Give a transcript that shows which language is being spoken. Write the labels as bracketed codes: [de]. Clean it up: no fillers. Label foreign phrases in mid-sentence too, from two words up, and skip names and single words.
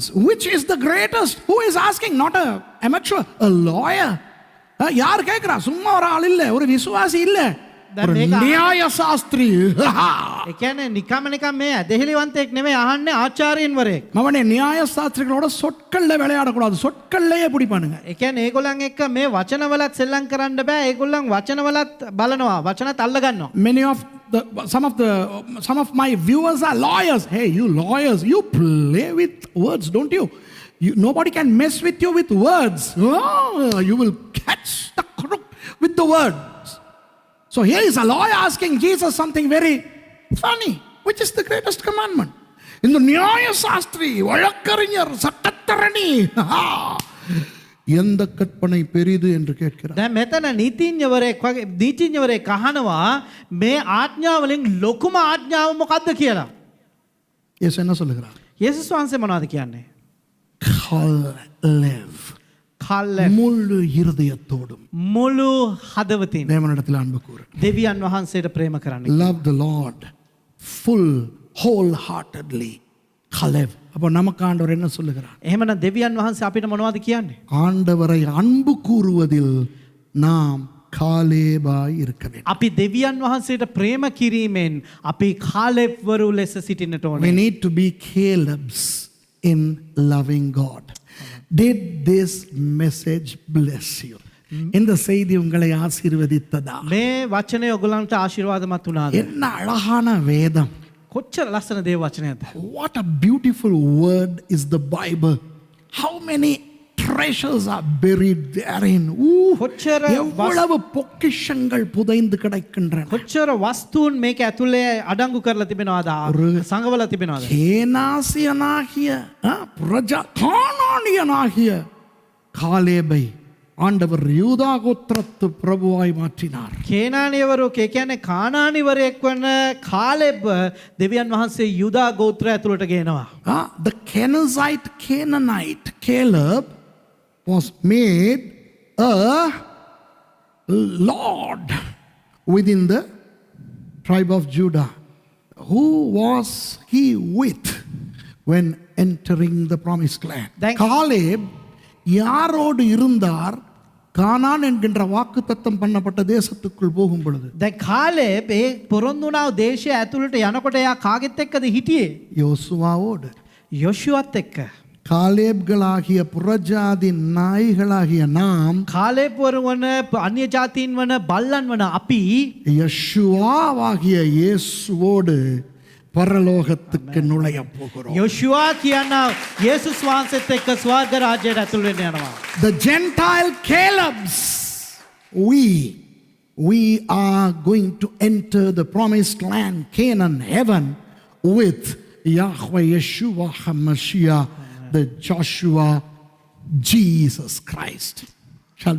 [en] Which is the greatest? Who is asking? Not a amateur, a lawyer. [ta] யார் கேட்குறா? சும்மா ஒரு ஆள் இல்லை, ஒரு விசுவாசி இல்லை, ஒரு நியாய சாஸ்திரி. [si] ඒ කියන්නේ නිකම් මේ ඇදහිලිවන්තයෙක් නෙමෙයි අහන්නේ, ආචාර්යන්වරයෙක්. [ta] மவனே, நியாய சாஸ்திரிகளோட சொற்கள்ல விளையாடக்கூடாது, சொற்கள்லயே பிடிப்பானுங்க. [si] ඒ කියන්නේ ඒගොල්ලන් එක්ක මේ වචනවලත් සෙල්ලම් කරන්න බෑ. ඒගොල්ලන් වචනවලත් බලනවා, වචනත් අල්ල ගන්නවා. [en] Some of my viewers are lawyers. Hey, you lawyers, you play with words, don't you? Nobody can mess with you with words. Oh, you will catch the crook with the words. So here is a lawyer asking Jesus something very funny. Which is the greatest commandment? In the [ta] நியாய சாஸ்திரி, வழக்கறிஞர், சட்டத்தரணி, எந்த கற்பனை பெரிது என்று கேட்கிறார். [si] දැන් මෙතන නීතිඥවරයෙක් අහනවා මේ ආඥාවලින් ලොකුම ආඥාව මොකක්ද කියලා. [ta] இயேசு என்ன சொல்லுகிறார்? [si] යේසුස් වහන්සේ මොනවද කියන්නේ? [ta] காலேப் [si] කාලෙබ් [ta] முழு இருதயத்தோடும் [si] මුළු හදවතින් [ta] தேவனிடத்தில் அன்பு கூறு. [si] දෙවියන් වහන්සේට ප්‍රේම කරන්න. [en] Love the Lord full wholeheartedly. [ta] காலேப். அப்போ நமக்கு ஆண்டவர் என்ன சொல்லுகிறார்? [si] එහෙමනම් දෙවියන් වහන්සේ අපිට මොනවද කියන්නේ? [ta] ஆண்டவரை அன்பு கூறுவதில் நாம் காலேபாய் இருக்க வேண்டும். [si] අපි දෙවියන් වහන්සේට ප්‍රේම කිරීමෙන් අපි කාලෙබ් වරු ලෙස සිටින්නට [en] We [si] ඕනේ. [en] need to be Caleb's in loving God. Did this message bless you? [ta] இந்த செய்தி உங்களை ஆசீர்வதித்ததா? [si] මේ වචනේ ඔයගලන්ට ආශිර්වාදමත් වුණාද? [ta] என்ன அழகான வேதம். [si] කොච්චර ලස්සන දේව වචනයක්ද? [en] What a beautiful word is the Bible. How many treasures are buried therein. [si] කොච්චර [ta] எவ்வளவு பொக்கிஷங்கள் புதைந்து கிடக்கின்றன. [si] කොච්චර වස්තුන් මේක ඇතුලේ අඩංගු කරලා තිබෙනවද? සංගවලා තිබෙනවද? [ta] கேனாசியனாகிய பிரஜா கானானியனாகிய காலேபை ஆண்டவர் யூதா கோத்திரத்து பிரபுவாய் மாற்றினார். [si] කේනානියවරු ඒ කියන්නේ කානානිවරයෙක් වන කාලෙබ් දෙවියන් වහන්සේ යුදා ගෝත්‍රය ඇතුළට ගේනවා. [en] The Canaanite Caleb was made a lord within the tribe of Judah. Who was he with when entering the promised land? [ta] Caleb யாரோடு இருந்தார் கானான் என்கின்ற வாக்குத்தத்தம் பண்ணப்பட்ட தேசத்துக்குள் போகும் பொழுது? [si] දැන් කාලෙබ් ඒ පොරොන්දුනා දේශය ඇතුළට යනකොට එයා කාගෙත් එක්කද හිටියේ? [ta] யோசுவாவோடு. [si] යොෂුවත් එක්ක. [ta] காலேப்களாகிய புறஜாதி நாய்களாகிய நாம் [si] කාලෙබ් වරු වන අන්‍ය ජාතීන් වන බල්ලන් වන අපි [ta] யெஷுவாவாகிய இயேசுவோடு பரலோகத்துக்கு நுழைய போகிறோம். [si] යොෂුවා කියන යේසුස් වහන්සේත් එක්ක ස්වර්ග රාජ්‍යයට ඇතුල් වෙන්න යනවා. [en] The Gentile Calebs, we are going to enter the promised land, Canaan, heaven, with Yahweh Yeshua HaMashiach, the Joshua, Jesus Christ. Shall we rise up and pray?